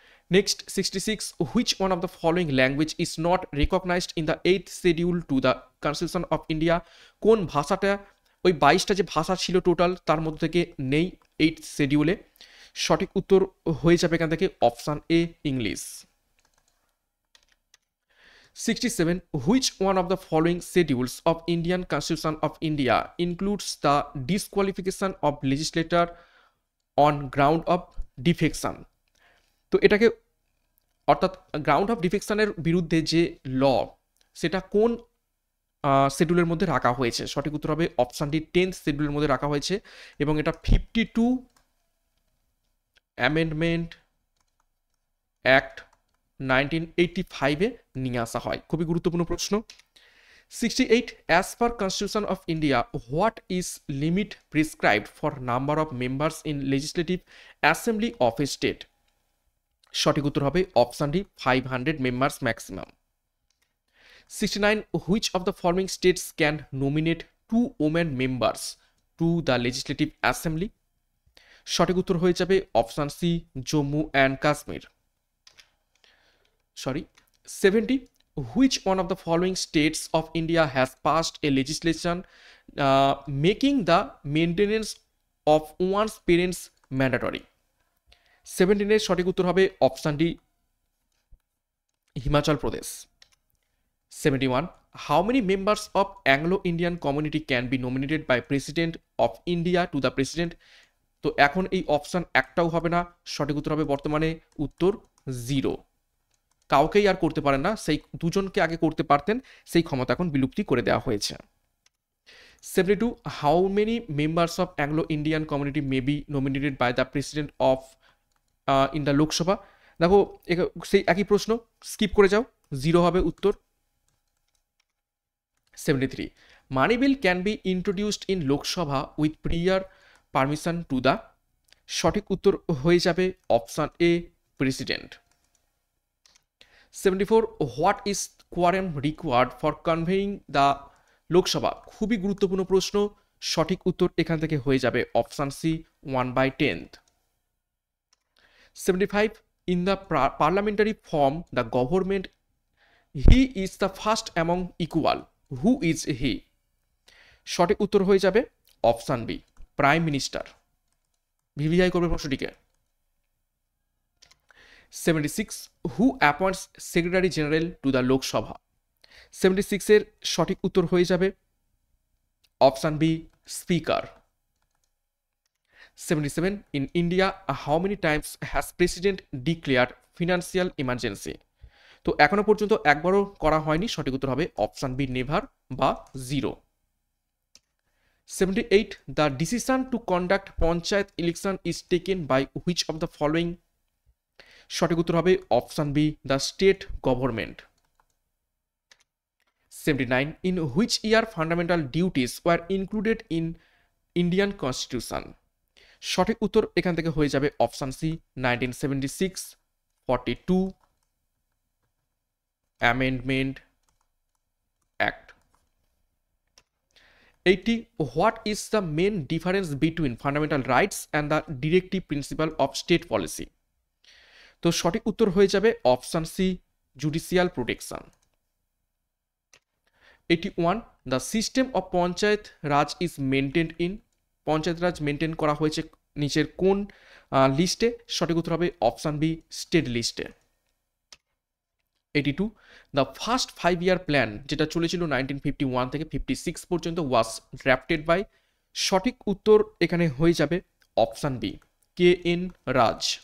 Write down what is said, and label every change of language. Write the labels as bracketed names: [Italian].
[English] Next 66, which one of the following language is not recognised in the 8th schedule to the constitution of India? [Bangla] কোন ভাষাটা, ওই 22টা যে ভাষা ছিল total, তার মধ্যে থেকে নেই 8th শিডিউলে? সঠিক উত্তর হয়ে যাবে এখান থেকে option A, English. [English] 67, which one of the following schedules of Indian Constitution of India includes the disqualification of legislator on ground of defection? [Bangla] তো এটাকে, অর্থাৎ গ্রাউন্ড অফ ডিফেকশনের বিরুদ্ধে যে ল, সেটা কোন শিডিউলের মধ্যে রাখা হয়েছে? সঠিক উত্তর হবে অপশান ডি, 10th শিডিউলের মধ্যে রাখা হয়েছে এবং এটা 52 অ্যামেন্ডমেন্ট অ্যাক্ট 1985-এ নিয়ে আসা হয়। খুবই গুরুত্বপূর্ণ প্রশ্ন। [English] 68, as per constitution of India what is limit prescribed for number of members in legislative assembly of a state? [Bangla] সঠিক উত্তর হবে option D, [English] 500 members maximum. 69, which of the following states can nominate 2 women members to the legislative assembly? [Bangla] সঠিক উত্তর হয়ে যাবে option C, Jammu and Kashmir. [English] 70, which one of the following states of India has passed a legislation making the maintenance of one's parents mandatory? [Bangla] 17 এর সঠিক উত্তর হবে option D, Himachal Pradesh. [English] 71, how many members of Anglo-Indian community can be nominated by President of India to the President? [Bangla] তো এখন এই option একটাও হবে না, সঠিক উত্তর হবে বর্তমানে উত্তর 0। কাউকেই আর করতে পারেন না, সেই দুজনকে আগে করতে পারতেন, সেই ক্ষমতা এখন বিলুপ্তি করে দেওয়া হয়েছে। [English] 72, how many members of Anglo-Indian community may be nominated by the President of in the Lok Sabha? [Bangla] দেখো সেই একই প্রশ্ন, স্কিপ করে যাও, 0 হবে উত্তর। [English] 73, money bill can be introduced in Lok Sabha with prior permission to the, [Bangla] সঠিক উত্তর হয়ে যাবে option A, [English] President. 74, what is quorum required for convening the Lok Sabha? [Bangla] খুবই গুরুত্বপূর্ণ প্রশ্ন, সঠিক উত্তর এখান থেকে হয়ে যাবে option C, 1/10। [English] 75, in the parliamentary form the government, he is the first among equal, who is he? [Bangla] সঠিক উত্তর হয়ে যাবে option B, prime minister. VVI করবে প্রশ্নটিকে। [English] 76, who appoints Secretary General to the Lok Sabha? [Bangla] 76 এর সঠিক উত্তর হয়ে যাবে option B, speaker. [English] 77, in India how many times has President declared financial emergency? [Bangla] তো এখনো পর্যন্ত একবারও করা হয়নি, সঠিক উত্তর হবে অপশান বি, নেভার বা 0। [English] 78, the decision to conduct panchayat election is taken by which of the following? [Bangla] সঠিক উত্তর হবে option B, the state government. [English] 79, in which year fundamental duties were included in Indian Constitution? [Bangla] সঠিক উত্তর এখান থেকে হয়ে যাবে option C, 1976, [English] 42 Amendment Act। 80, what is the main difference between fundamental rights and the directive principle of state policy? [Bangla] তো সঠিক উত্তর হয়ে যাবে option C, judicial protection. [English] 81, the system of [Bangla] panchayat Raj is maintained in, panchayat Raj maintain করা হয়েছে নিচের কোন লিস্টে? সঠিক উত্তর হবে অপশান বি, স্টেট লিস্টে। [English] 82, the first 5-year plan [Bangla] যেটা চলেছিল 1951 থেকে 56 পর্যন্ত [English] was drafted by, [Bangla] সঠিক উত্তর এখানে হয়ে যাবে অপশান বি, কে এন রাজ।